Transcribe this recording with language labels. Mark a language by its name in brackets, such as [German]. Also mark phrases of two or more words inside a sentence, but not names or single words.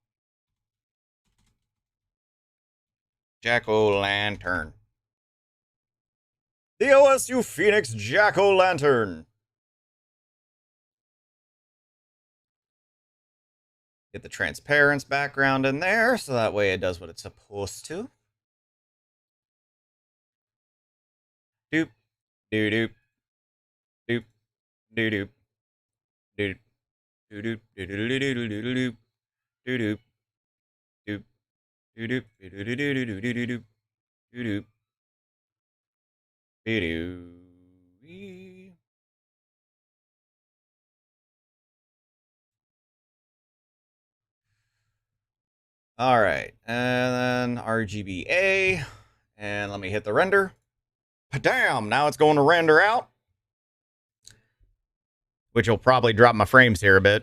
[English] Jack-o'-lantern. The OSU Phoenix Jack-o'-lantern. Get the transparent background in there, so that way it does what it's supposed to. Doop, doo doop, doop, doo doop, doop, doo doop, doo doo doo doo doo doo doo doop, doop, doo doop, doo doo doo doo doo doo doo doo doop, doo. All right, and then RGBA, and let me hit the render. Damn, now it's going to render out, which will probably drop my frames here a bit.